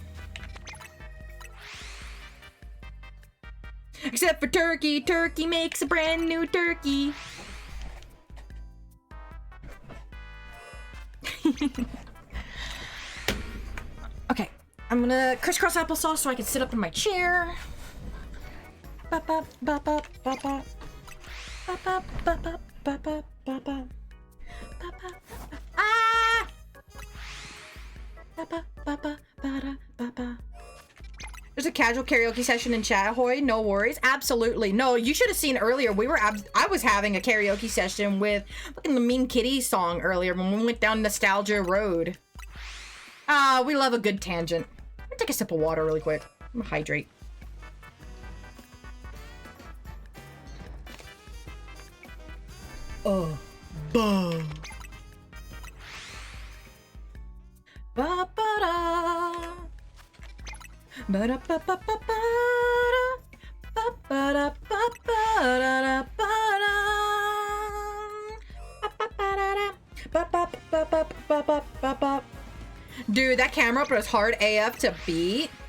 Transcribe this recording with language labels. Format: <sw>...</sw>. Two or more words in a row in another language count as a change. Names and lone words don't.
<en>Except for turkey. Turkey makes a brand new turkey. Okay, I'm gonna crisscross applesauce so I can sit up in my chair. Ba ba ba ba ba ba. Ba ba ba ba ba ba ba ba. Ah! Ba ba ba ba ba ba ba. There's a casual karaoke session in chat, ahoy, no worries. Absolutely. No, you should have seen earlier. I was having a karaoke session with fucking the Mean Kitty song earlier when we went down Nostalgia Road. Ah, we love a good tangent. I'm gonna take a sip of water really quick. I'm gonna hydrate. Oh, bah. Ba-ba-da. Dude, that camera up was hard AF to beat.</en>